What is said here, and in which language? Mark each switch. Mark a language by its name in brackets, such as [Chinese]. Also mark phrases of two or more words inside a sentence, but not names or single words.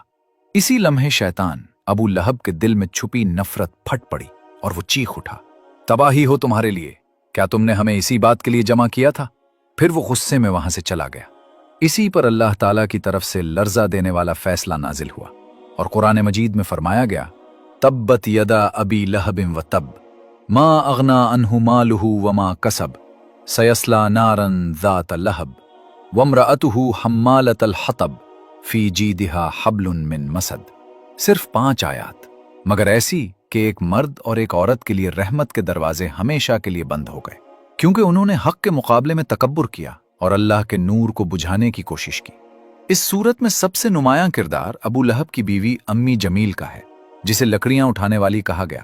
[Urdu] اسی لمحے شیطان ابو لہب کے دل میں چھپی نفرت پھٹ پڑی اور وہ چیخ اٹھا، تباہی ہو تمہارے لیے، کیا تم نے ہمیں اسی بات کے لیے جمع کیا تھا? پھر وہ غصے میں وہاں سے چلا گیا. اسی پر اللہ تعالیٰ کی طرف سے لرزا دینے والا فیصلہ نازل ہوا اور قرآن مجید میں فرمایا گیا, [Arabic] تبت يدا أبي لهب وتب ما أغنى عنه ماله وما كسب سيصلى نارا ذات لهب وامرأته حمالة الحطب في جيدها حبل من مسد. [Urdu] صرف 5 آیات، مگر ایسی کہ ایک مرد اور ایک عورت کے لیے رحمت کے دروازے ہمیشہ کے لیے بند ہو گئے، کیونکہ انہوں نے حق کے مقابلے میں تکبر کیا اور اللہ کے نور کو بجھانے کی کوشش کی. اس سورت میں سب سے نمایاں کردار ابو لہب کی بیوی امی جمیل کا ہے، جسے لکڑیاں اٹھانے والی کہا گیا.